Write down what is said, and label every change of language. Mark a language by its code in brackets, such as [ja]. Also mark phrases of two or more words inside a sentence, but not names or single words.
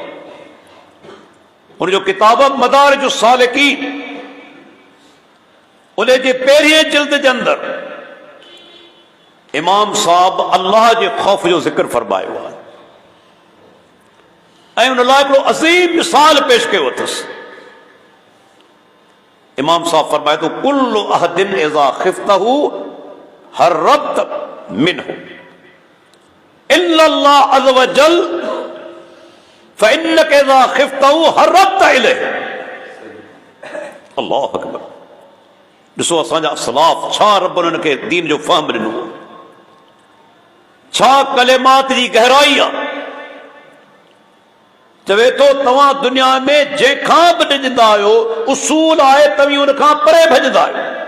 [sd] उनजो किताब मदारिज सालिकीन, उन जे पहिरिएं जिल्द जे अंदरि इमाम साहब अल्लाह जे ख़ौफ़ जो ज़िक्र फरमायो आहे ऐं उन लाइ हिकिड़ो अज़ीम मिसाल पेश कयो अथसि। इमाम साहब फरमाए थो, [ar] كل أحد إذا خفته هربت منه إلا الله عز وجل فإنك إذا خفته هربت إليه. الله أكبر. [sd] ॾिसो असांजा असलाफ छा रब उन्हनि खे दीन जो फ़हम ॾिनो, छा कलिमात जी गहराई आहे। चवे थो तव्हां दुनिया में जंहिंखां बि ॾिजंदा आहियो उसूल आहे तव्हीं उन खां परे भॼंदा आहियो।